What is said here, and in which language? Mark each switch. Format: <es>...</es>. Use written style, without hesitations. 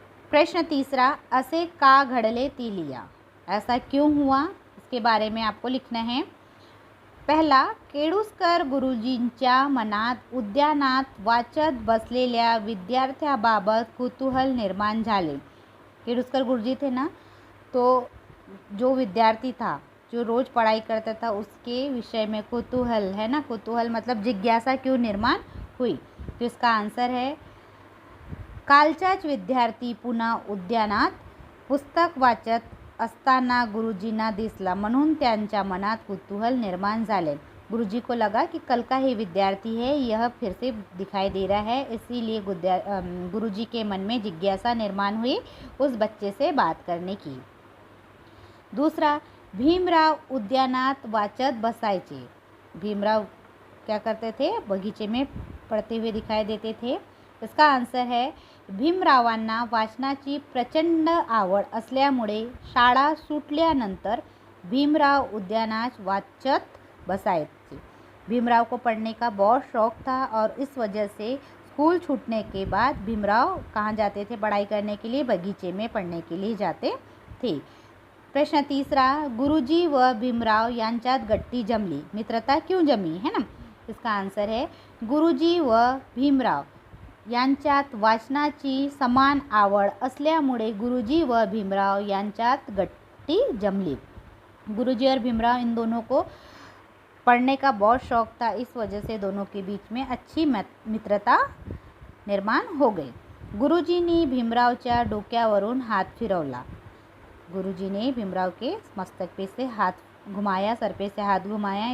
<hi>प्रश्न तीसरा,</hi> <mr>असे का घडले ती लिया।</mr> <hi>ऐसा क्यों हुआ, इसके बारे में आपको लिखना है।</hi> <mr>पहला, केळुस्कर गुरुजींच्या मनात उद्यानात वाचत बसलेल्या विद्यार्थ्याबाबत कुतूहल निर्माण झाले।</mr> <hi>केळुस्कर गुरुजी थे ना, तो जो विद्यार्थी था जो रोज़ पढ़ाई करता था उसके विषय में कुतूहल है ना, कुतूहल मतलब जिज्ञासा क्यों निर्माण हुई। तो इसका आंसर है,</hi> <mr>कालचाच विद्यार्थी पुन्हा उद्यानात पुस्तक वाचत असताना गुरुजींना दिसला, म्हणून त्यांच्या मनात कुतूहल निर्माण झाले।</mr> <hi>गुरुजी को लगा कि कल का ही विद्यार्थी है, यह फिर से दिखाई दे रहा है, इसीलिए गुरुजी के मन में जिज्ञासा निर्माण हुई उस बच्चे से बात करने की।</hi> <mr>दूसरा, भीमराव उद्यानात वाचत बसायचे।</mr> <hi>भीमराव क्या करते थे, बगीचे में पढ़ते हुए दिखाई देते थे। इसका आंसर है,</hi> <mr>भीमरावांना वाचनाची प्रचंड आवड असल्यामुळे शाळा सुटल्यानंतर भीमराव उद्यानात वाचत बसायचे।</mr> <hi>भीमराव को पढ़ने का बहुत शौक था और इस वजह से स्कूल छूटने के बाद भीमराव कहाँ जाते थे पढ़ाई करने के लिए, बगीचे में पढ़ने के लिए जाते थे।</hi> <mr>प्रश्न तीसरा, गुरुजी व भीमराव यांच्यात गट्टी जमली,</mr> <hi>मित्रता क्यों जमी, है ना। इसका आंसर है,</hi> <mr>गुरुजी व भीमराव यांच्यात वाचनाची समान आवड असल्यामुळे गुरुजी व भीमराव यांच्यात गट्टी जमली।</mr> <hi>गुरुजी और भीमराव इन दोनों को पढ़ने का बहुत शौक था, इस वजह से दोनों के बीच में अच्छी मित्रता निर्माण हो गई।</hi> <mr>गुरुजींनी भीमरावच्या डोक्यावरून हात फिरवला।</mr> <hi>गुरुजी ने भीमराव के मस्तक पे से हाथ घुमाया, सर पे से हाथ घुमाया।</hi>